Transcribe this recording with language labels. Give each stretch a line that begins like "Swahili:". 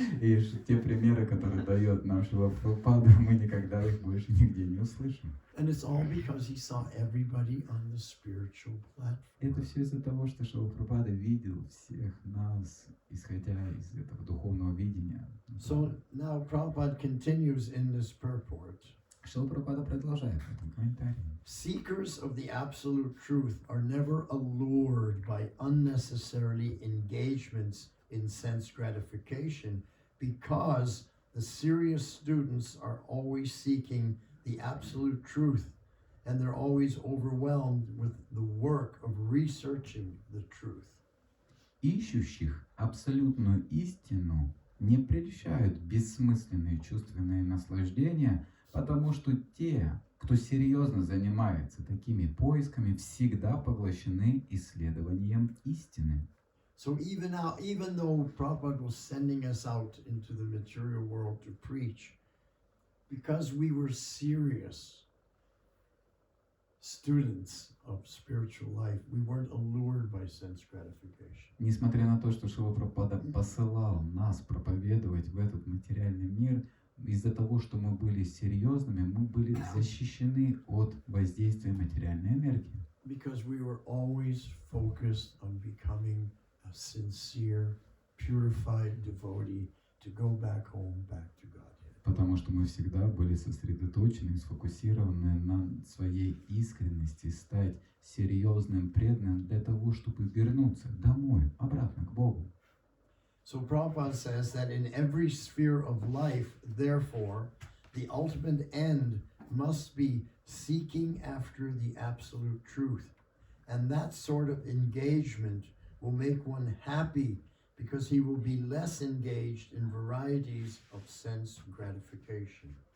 Russian: И те примеры, которые дает нам Шрила Прабхупада, мы никогда их больше нигде не услышим.
English: And it's all because he saw everybody on the spiritual
Russian: Это
English: platform.
Russian: все из-за того, что Шрила Прабхупада видел всех нас, исходя из этого духовного видения.
English: So now Prabhupada continues in this purport.
Russian: Шрила Прабхупада продолжает в этом комментарии.
English: Seekers of the absolute truth are never allured by unnecessarily engagements in sense gratification because the serious students are always seeking the absolute truth and they're always overwhelmed with the work of researching the truth.
Russian: Ищущих абсолютную истину не прельщают бессмысленные чувственные наслаждения, потому что те, кто серьезно занимается такими поисками, всегда поглощены исследованием истины.
English: So even though Prabhupada was sending us out into the material world to preach, because we were serious, students of spiritual life, we weren't allured by sense gratification.
Russian: Несмотря на то, что Шрила Прабхупада посылал нас проповедовать в этот материальный мир, из-за того, что мы были серьезными, мы были защищены от воздействия материальной энергии.
English: Because we were always focused on becoming a sincere, purified devotee to go back home, back to Godhead.
Russian: Потому что мы всегда были сосредоточены и сфокусированы на своей искренности, стать серьезным, преданным для того, чтобы вернуться домой, обратно к Богу.
English: So Prabhupada says that in every sphere of life, therefore, the ultimate end must be seeking after the absolute truth. And that sort of engagement will make one happy because he will be less engaged in varieties of sense gratification.